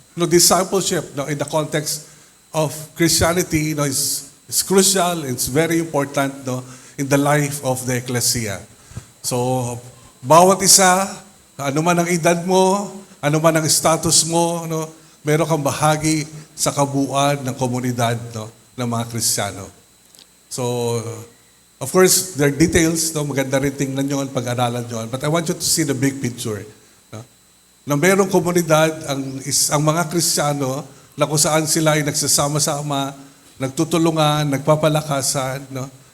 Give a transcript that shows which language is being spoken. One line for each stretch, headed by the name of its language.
English: No, discipleship, no, in the context of Christianity, no, is crucial, it's very important, no, in the life of the ecclesia.
Filipino: So, bawat isa, ano man ang edad mo, ano man ang status mo, no, meron kang bahagi sa kabuuan ng komunidad, no, ng mga Kristiyano.
English: So, of course, there are details, no, maganda rin tingnan nyo, pag-aralan nyo, but I want you to see the big picture. No?
Filipino: Na merong komunidad, ang mga Kristiyano, na kung saan sila ay nagsasama-sama, nagtutulungan, nagpapalakasan, no,